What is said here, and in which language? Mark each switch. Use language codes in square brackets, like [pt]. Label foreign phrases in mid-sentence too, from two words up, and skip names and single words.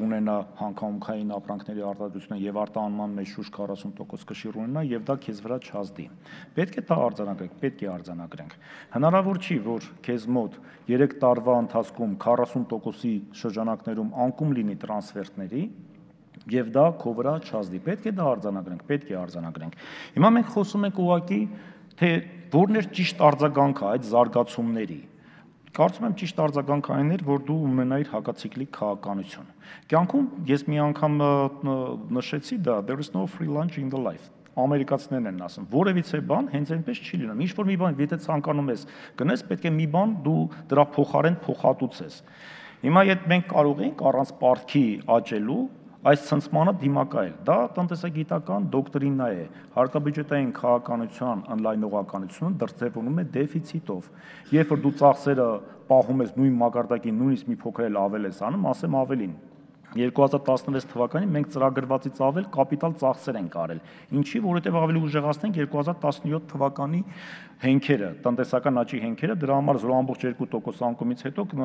[hy] ունենա հանքահումքային ապրանքների արտադրությունը եւ արտահանման մեջ շուրջ 40% կշիռ ունենա եւ դա քեզ վրա չազդի։ Պետք է դա արձանագրենք, պետք է արձանագրենք։ Հնարավոր չի, որ քեզ մոտ 3 տարվա ընթացքում 40%-ի շրջանակներում անկում լինի տրանսֆերտների եւ դա քո վրա չազդի։ Պետք է դա արձանագրենք, պետք է արձանագրենք։ Հիմա մենք խոսում ենք ուղղակի թե որն էր ճիշտ արձագանքը այդ զարգացումների։ Կարծում եմ ճիշտ արձագանքը այն էր, որ դու ունենայիր հակացիկլիկ քաղաքականություն։ Կյանքում ես մի անգամ նշեցի դա, [en] there is no free lunch in the life։ [hy] Ամերիկացիներն են ասում, որևիցե բան հենց այնպես չի լինում։ Ինչ որ մի բան, եթե ցանկանում ես գնես, պետք է մի բան դու դրա փոխարեն փոխհատուցես։ Հիմա եթե մենք կարող ենք առանց պարտքի աճելու այս ցնցմանը դիմակայել։ Դա տնտեսագիտական դոկտրինա է։ Հարկաբյուջետային քաղաքականության ընդլայնողականությունը դրսևորվում է դեֆիցիտով։ Երբ որ դու ծախսերը պահում ես նույն մակարդակի, նույնիսկ մի փոքր էլ ավել ես անում, ասեմ ավելին։ 2016 թվականին մենք ծրագրվածից ավել կապիտալ ծախսեր ենք արել։ Ինչի, որովհետև ավելի ուժեղացնենք 2017 թվականի հենքերը, տնտեսական աճի հենքերը, դրա համար 0.2% անկումից հետո